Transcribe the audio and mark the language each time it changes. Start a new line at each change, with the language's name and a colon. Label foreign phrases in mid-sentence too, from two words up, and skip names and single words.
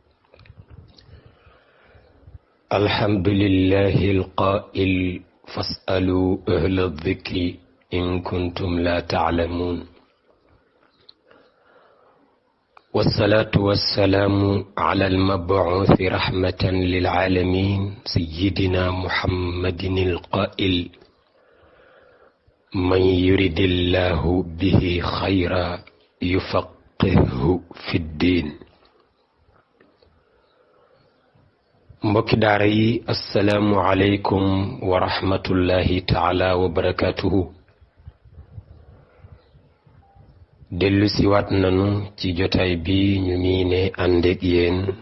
Arabic: الحمد لله القائل فاسألوا أهل الذكر إن كنتم لا تعلمون، والصلاة والسلام على المبعوث رحمة للعالمين سيدنا محمد القائل: من يرد الله به خيرا يفقهه في الدين.
Wolof: mbokki daara yi
Arabic: السلام عليكم ورحمة الله تعالى وبركاته.
Wolof: dellu si waat nanu ci jotaay bi ñu ngi ne ànd ak yéen